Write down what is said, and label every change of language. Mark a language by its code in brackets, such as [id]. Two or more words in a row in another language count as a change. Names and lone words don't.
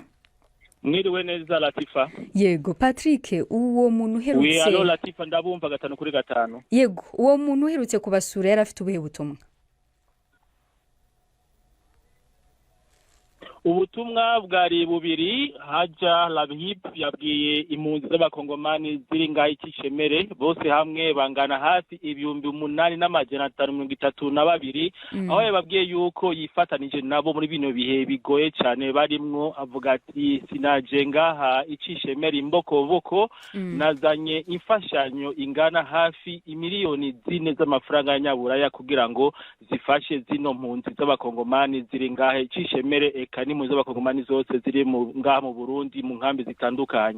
[rw] Mwiriwe neza Latifa. Yego Patrick, uwo muntu uherutse. [fr] Oui, allo [rw] Latifa, ndabumva 5-5. Yego, uwo muntu uherutse kubasura yari afite ubuhe butumwa? [rn] Ubutumwa bwari bubiri. Haja Lahib yabwiye impunzi z'abakongomani ziri ngaho Icishemere bose hamwe bangana hafi 8,532, aho yababwiye yuko yifatanije nabo muri bino bihe bigoye cyane barimwo. Avuga ati sinaje ngaha Icishemere imbokoboko, nazanye imfashanyo ingana hafi 4,000,000 z'amafaranga y'Anyaburaya kugira ngo zifashe zino mpunzi z'abakongomani ziri ngaho Icishemere, eka ni impunzi z'abakongomani zose ziri ngaha mu Burundi mu nkambi zitandukanye.